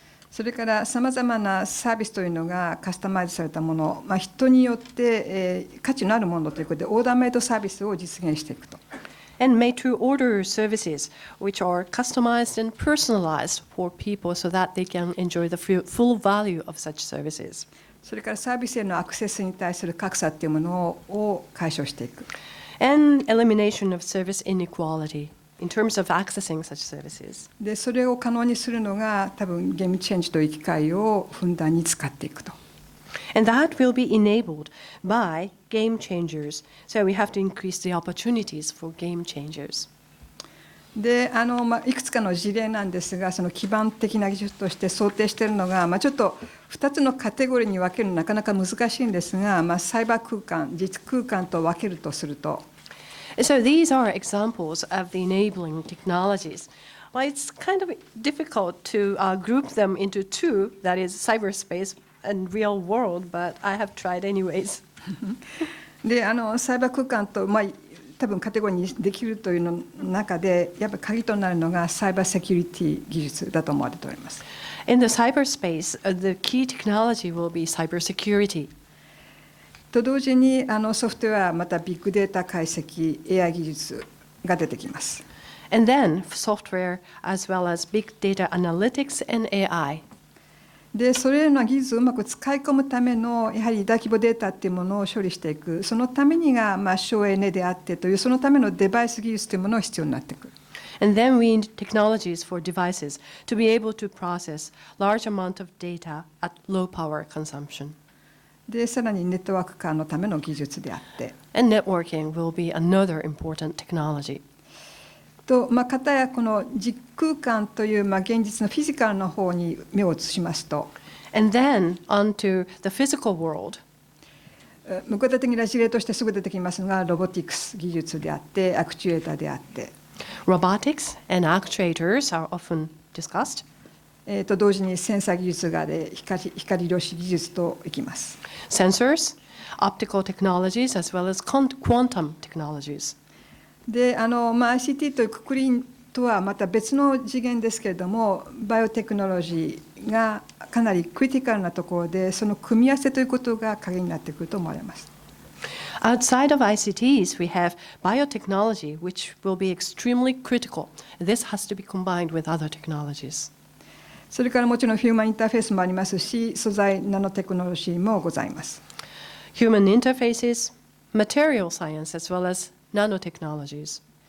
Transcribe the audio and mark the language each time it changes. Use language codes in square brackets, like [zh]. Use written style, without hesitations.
[ja] それからさまざまなサービスというのがカスタマイズされたもの、人によって、価値のあるものということでオーダーメイドサービスを実現していくと。 [en] And made-to-order services, which are customized and personalized for people so that they can enjoy the full value of such services. [ja] それからサービスへのアクセスに対する格差というものを解消していく。 [en] And elimination of service inequality in terms of accessing such services. [ja] でそれを可能にするのが多分ゲームチェンジという機会をふんだんに使っていくと。 [en] And that will be enabled by game changers. So we have to increase the opportunities for game changers. [ja] でいくつかの事例なんですが、その基盤的な技術として想定しているのが、ちょっと2つのカテゴリーに分けるのはなかなか難しいんですが、サイバー空間、実空間と分けるとすると、 [en] So these are examples of the enabling technologies. Well, it's kind of difficult to group them into two, that is cyberspace and real world, but I have tried anyways. [ja] でサイバー空間と、多分カテゴリーにできるというの中で、やっぱり鍵となるのがサイバーセキュリティ技術だと思われております。 [en] In the cyberspace, the key technology will be cybersecurity. [ja] と同時にソフトウェアまたビッグデータ解析 AI 技術が出てきます。 [en] And then software as well as big data analytics and AI. [ja] でそれらの技術をうまく使い込むためのやはり大規模データっていうものを処理していく、そのためにが省エネであってという、そのためのデバイス技術というものが必要になってくる。 [en] And then we need technologies for devices to be able to process large amount of data at low power consumption. [ja] でさらにネットワーク化のための技術であって、 [en] And networking will be another important technology. [ja] と片やこの実空間という現実のフィジカルの方に目を移しますと、 [en] And then onto the physical world. [ja] 具体的な事例としてすぐ出てきますのがロボティクス技術であって、アクチュエーターであって、 [en] Robotics and actuators are often discussed. [ja] と同時にセンサー技術がで光量子技術といきます。 [en] Sensors, optical technologies, as well as quantum technologies. [ja] でICT というくくりとはまた別の次元ですけれども、バイオテクノロジーがかなりクリティカルなところで、その組み合わせということが鍵になってくると思われます。 [en] Outside of ICTs, we have biotechnology, which will be extremely critical. This has to be combined with other technologies. [ja] それからもちろんヒューマンインターフェースもありますし、素材ナノテクノロジーもございます。 [en] Human interfaces, material science, as well as nanotechnologies.